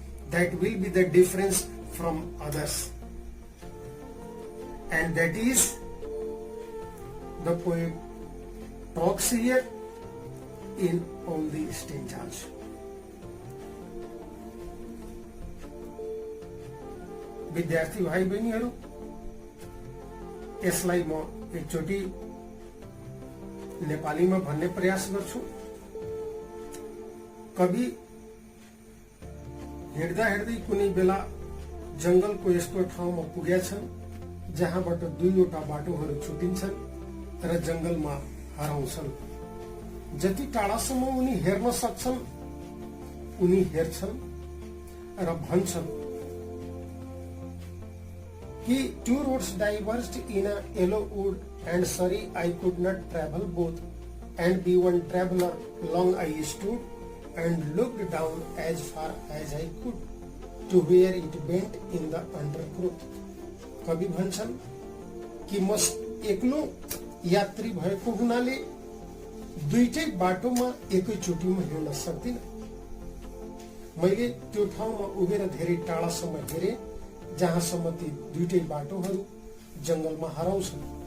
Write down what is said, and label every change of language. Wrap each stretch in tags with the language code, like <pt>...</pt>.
<en>That will be the difference from others. And that is the poet talks here in all the stanzas.</en> <ne>विद्यार्थी भाइ बहिनीहरू, यसलाई म एकचोटि नेपालीमा भन्ने प्रयास गर्छु। कवि हिँड्दा हिँड्दै कुनै बेला जंगलको यस्तो ठाउँमा पुगेका छन् जहाँबाट दुईवटा बाटोहरू छुटिन्छन् र जंगलमा हराउँछन्। जति टाढासम्म उनी हेर्न सक्छन् उनी हेर्छन् र भन्छन् कि</ne> <en>two roads diverged in a yellow wood, and sorry I could not travel both, and be one traveler long I stood and looked down as far as I could to where it bent in the undergrowth.</en> <ne>कवि भन्छन् कि म एक्लो यात्री भएको हुनाले दुईटै बाटोमा एकैचोटिमा हिँड्न सक्दिन। मैले त्यो ठाउँमा उभिएर धेरै टाढासम्म हेरे जहाँसम्म ती दुईटै बाटोहरू जंगलमा हराउँछन्।</ne>